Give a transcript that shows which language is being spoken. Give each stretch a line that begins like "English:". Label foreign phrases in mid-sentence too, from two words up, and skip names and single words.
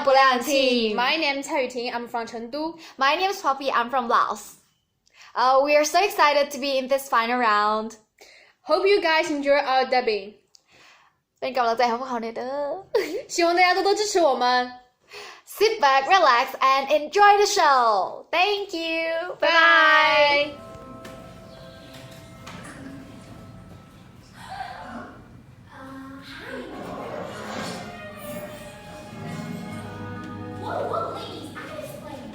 English: Japan team. My name is Cai Yuting. I'm from Chengdu. My name is Poppy. I'm from Laos. We are so excited to be in this final round. Hope you guys enjoy our dubbing.
Lao: เป็นกำลังใจให้พวกเขาหน่อยเด้อ
Chinese: 希望大家多多支持我们。
English: Sit back, relax, and enjoy the show. Thank you. Bye. Whoa, ladies, I gotta explain.